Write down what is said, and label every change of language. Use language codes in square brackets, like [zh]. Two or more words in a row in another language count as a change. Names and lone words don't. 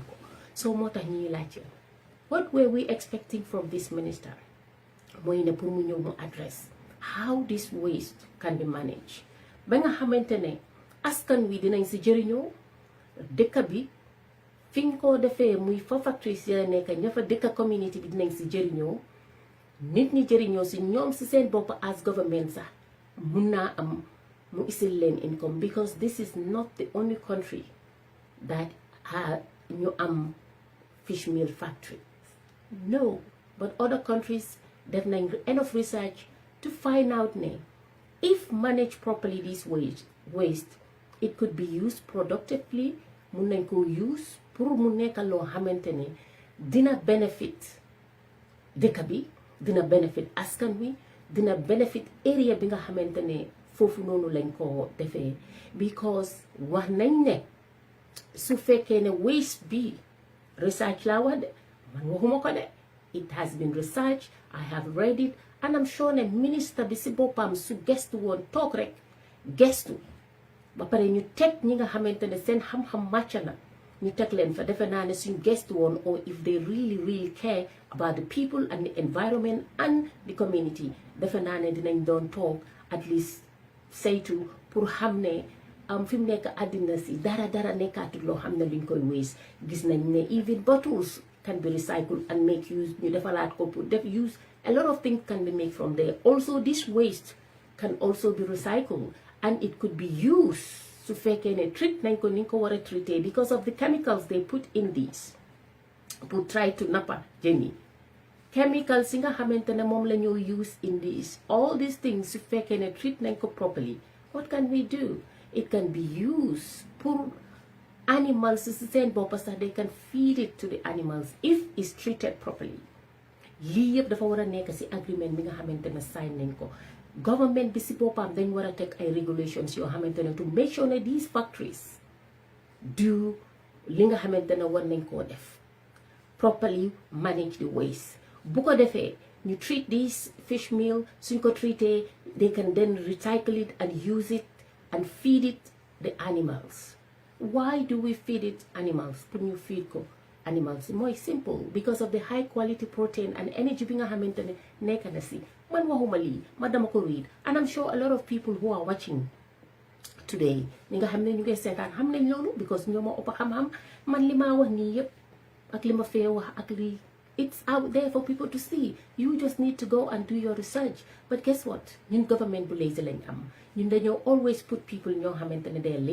[wo] ko soo moo tax ñuy laajte [en] what were we expecting from this minister [wo] mooy ne pour mu ñëw mu [en] address how this waste can be managed [wo] ba nga xamante ne askan wi dinañ si jëriñoo dëkk bi fi ñu ko defee muy fa factories ya nekk ña fa dëkk community bi dinañ si jëriñoo nit ñi jëriñoo si ñoom si seen bopp [en] as government [wo] sax mun naa am mu isil leen [en] income because this is not the only country that [wo] ñu am [en] fish meal factory no, but other countries [wo] def nañ [en] enough research to find out [wo] ne if [en] managed properly this waste it could be used productively [wo] mun nañ ko use pour mu nekk loo xamante ne dina benefit dëkk bi dina benefit askan wi dina benefit area bi nga xamante ne foofu noonu lañ ko defee because wax nañ ne su fekkee ne waste bi [en] research laa [wo] wax de man waxuma ko de [en] it has been researched I have read it and I'm sure [wo] ne ministre bi si boppam su gestu woon toog rek gestu ba pare ñu teg ñi nga xamante ne seen xam-xam màcc na ñu teg leen fa defe naa ne suñ gestu woon [en] or if they really care about the people and the [wo] environment and the [en] community [wo] defe naa ne dinañ doon toog [en] at least [wo] saytu pour xam ne fi mu nekk àddina si dara nekkaatul loo xam ne luñ koy waste gis nañ ne [en] even bottles can be recycled and make use [wo] ñu defalaat ko pour def [en] use a lot of things can be made from there also this waste can also be recycled and it could be used [wo] su fekkee ne treat nañ ko ni ko war a traité [en] because of the chemicals they put in these [wo] pour try to nappa jën yi [en] chemicals yi [wo] nga xamante ne moom la ñoo [en] use in these all these things [wo] su fekkee ne [en] treat nañ ko properly what can we do it can be used [wo] pour animals si seen bopp sax [en] they can feed it to the animals if it's treated properly [wo] lii yëpp dafa war a nekk si [en] agreement [wo] bi nga xamante ne sign nañ ko [en] government [wo] bi si boppam dañ war a teg ay [en] regulations [wo] yoo xamante ne [en] to make sure [wo] ne [en] these factories [wo] do li nga xamante ne war nañ koo def [en] properly manage the waste [wo] bu ko defee ñu [en] treat this fish meal [wo] suñ ko treaté [en] they can then recycle it and use it and feed it the animals why do we feed it animals [wo] pour ñu feed ko [en] animals [wo] mooy simple [en] because of the high quality protein and energy [wo] bi nga xamante ne nekk na si man waxuma lii ma dama ko [en] read and I'm sure a lot of people who are watching today [wo] ni nga xam ne ñu ngi seetaan xam nañ loolu [en] because [wo] ñoo ma ëpp xam-xam man li maa wax nii yëpp ak li ma fee wax ak [en] lii it's out there for people to see you just need to go and do your research but guess what [wo] ñun government bu lazy lañ am ñun dañoo [en] always put people [wo] ñoo xamante ne [en] they're